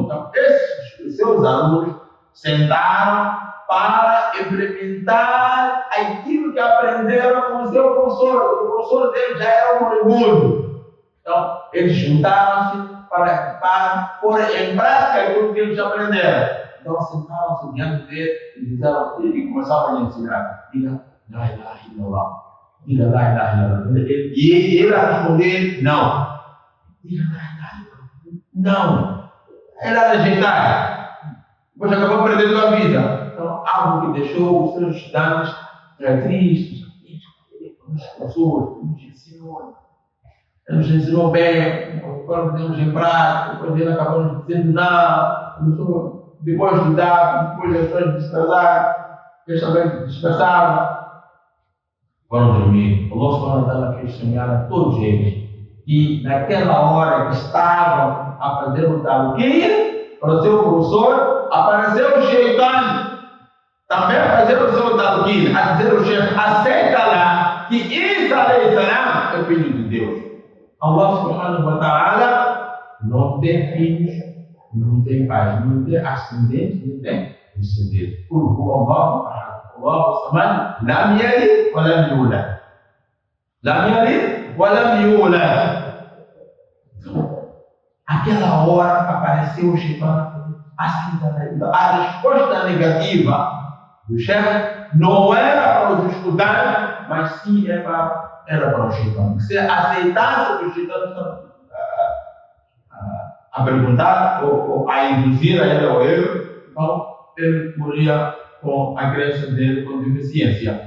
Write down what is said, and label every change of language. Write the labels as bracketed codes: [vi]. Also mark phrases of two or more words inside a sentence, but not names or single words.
[pt] Então, esses seus alunos sentaram para implementar aquilo que aprenderam com o seu professor. O professor dele já era um moribundo. Então, eles juntaram-se para pôr em prática aquilo que eles aprenderam. Então, sentaram-se diante dele e começaram a lhe ensinar. Diga, [ar] لا إله إلا الله. Diga, لا إله إلا الله. [pt] E ele a responder, não. Diga, [ar] لا إله إلا الله. [pt] Não. Ele a rejeitar. Depois acabou perdendo a vida. Então, algo que deixou os seus estudantes tristes. Os professores nos ensinou bem, agora podemos em prática, depois ele acabou nos dizendo não, depois de estudar, depois as pessoas descasaram, eles também descansaram, foram dormir. O nosso Subhanahu quis semear a todos eles, e naquela hora que estavam a fazer o talqin para o seu professor, apareceu o Shaitan, também a fazer o seu talqin, a dizer ao chefe, aceita lá, que Isa [ar] عليه السلام [pt] é filho de Deus. [ar] الله سبحانه وتعالى [pt] não tem filhos, não tem pais, não tem ascendentes, não tem descendentes. [ar] قل هو الله أحد الله الصمد لم يلد ولم يولد. لم يلد ولم يولد. [pt] Aquela hora apareceu o Shaitan assim também. A resposta negativa do chefe não era para os estudantes, mas sim era para o Shaitan. Se aceitasse o que o Shaitan estava a perguntar ou a induzir a ele ao erro, então ele moria com a crença dele com deficiência.